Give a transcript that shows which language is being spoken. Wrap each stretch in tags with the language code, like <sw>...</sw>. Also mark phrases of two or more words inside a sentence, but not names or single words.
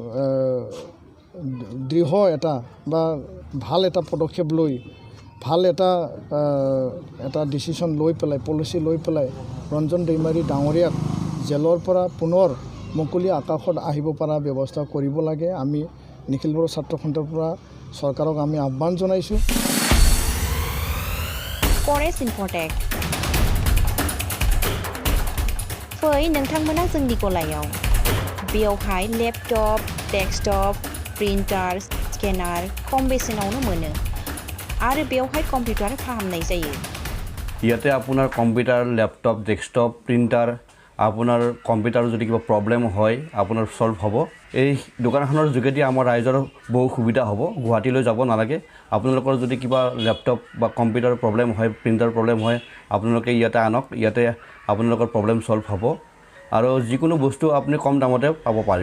<as>দৃঢ় এটা বা ভাল এটা পদক্ষেপ লৈ ভাল এটা ডিচিশ্যন লৈ পেলাই পলিচি লৈ পেলাই ৰঞ্জন দৈমাৰী ডাঙৰীয়াক জেলৰ পৰা পুনৰ মুকলি আকাশত আহিব পৰা ব্যৱস্থা কৰিব লাগে আমি নিখিল বড়ো ছাত্ৰ সন্থাৰ পৰা চৰকাৰক আমি আহ্বান জনাইছোঁ</as> <brx>फरेस्ट इनफटेक फै नोंथांमोना जोंनि गलायाव बेयावहाय</brx> <en>laptop desktop printer scanner</en> <brx>खम बेसेनावनो मोनो आरो बेयावहाय कम्पिउटार फाहामनाय जायो</brx> <as>ইয়াতে আপোনাৰ</as> <en>computer laptop desktop printer</en> <as>আপোনাৰ কম্পিউটাৰৰ যদি কিবা প্ৰব্লেম হয় আপোনাৰ সলভ হ'ব এই দোকানখনৰ যোগেদি আমাৰ ৰাইজৰ বহু সুবিধা হ'ব গুৱাহাটীলৈ যাব নালাগে আপোনালোকৰ যদি কিবা ল্যাপটপ বা</as> <en>computer problem</en> <as>হয়</as> <en>printer problem</en> <as>হয় আপোনালোকে ইয়াতে আনক ইয়াতে আপোনালোকৰ</as> <en>problem solve</en> <as>হ'ব আৰু যিকোনো বস্তু আপুনি কম দামতে পাব পাৰিব</as>